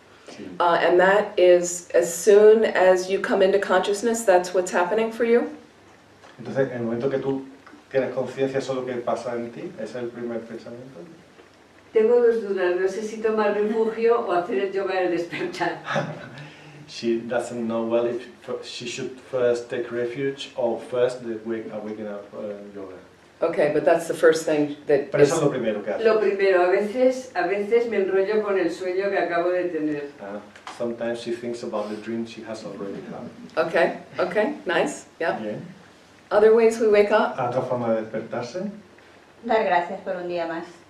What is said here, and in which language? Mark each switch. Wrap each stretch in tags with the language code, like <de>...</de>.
<es>Sí.</es> <en>And that is, as soon as you come into consciousness, that's what's happening for you?</en> <es>Entonces, en el momento que tú tienes conciencia sobre lo que pasa en ti, ese es el primer pensamiento. Tengo dos dudas, no sé si tomar refugio o hacer el yoga del despertar.</es> <en>She doesn't know well if she should first take refuge or first the waking up yoga. Okay, but that's the first thing that</en> <es>Pero eso es</es> <en>is,</en> <es>lo primero que hace. Lo primero, a veces me enrollo con el sueño que acabo de tener.</es> <en>Sometimes she thinks about the dream she has already had. okay, nice, yeah.</en> <es>Bien.</es> <en>Other ways we wake up?</en> <es>Otra forma de despertarse. Dar gracias por un día más.</es>